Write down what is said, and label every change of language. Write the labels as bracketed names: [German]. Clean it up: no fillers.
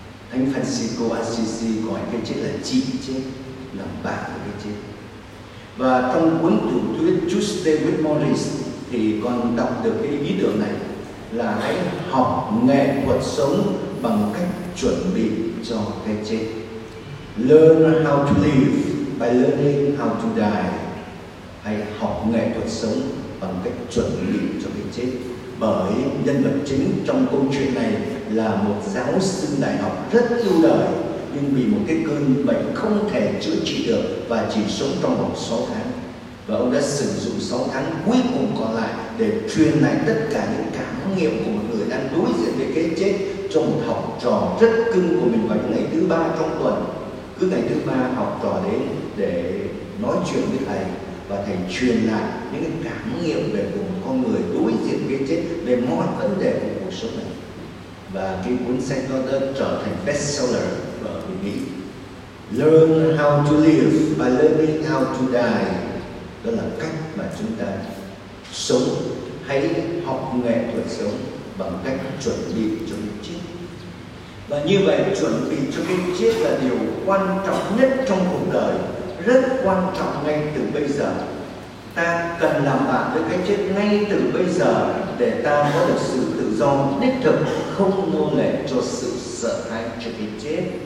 [Vietnamese] Thánh Francisco Assisi gọi cái chết là chỉ chết, làm bạn với cái chết. Và trong cuốn tiểu thuyết Just David Morris thì con đọc được cái ý tưởng này là hãy học nghệ thuật sống bằng cách chuẩn bị cho cái chết. [English] Learn how to live by learning how to die. [Vietnamese] Hãy học nghệ thuật sống bằng cách chuẩn bị cho cái chết. Bởi nhân vật chính trong câu chuyện này là một giáo sư đại học rất yêu đời, nhưng vì một cái cơn bệnh không thể chữa trị được và chỉ sống trong vòng 6 tháng. Và ông đã sử dụng 6 tháng cuối cùng còn lại để truyền lại tất cả những cảm nghiệm của một người đang đối diện với cái chết cho một học trò rất cưng của mình vào những ngày thứ 3 trong tuần. Cứ ngày thứ 3 học trò đến để nói chuyện với thầy, và thầy truyền lại những cái cảm nghiệm về của một con người đối diện với cái chết, về mọi vấn đề của cuộc sống này. Và cái cuốn sách đó đã trở thành bestseller ở Mỹ. [English] Learn how to live by learning how to die. [Vietnamese] Đó là cách mà chúng ta sống. Hãy học nghệ thuật sống bằng cách chuẩn bị cho cái chết. Và như vậy, chuẩn bị cho cái chết là điều quan trọng nhất trong cuộc đời. Rất quan trọng ngay từ bây giờ. Ta cần làm bạn với cái chết ngay từ bây giờ để ta có được sự tự do đích thực, không nô lệ cho sự sợ hãi cho cái chết.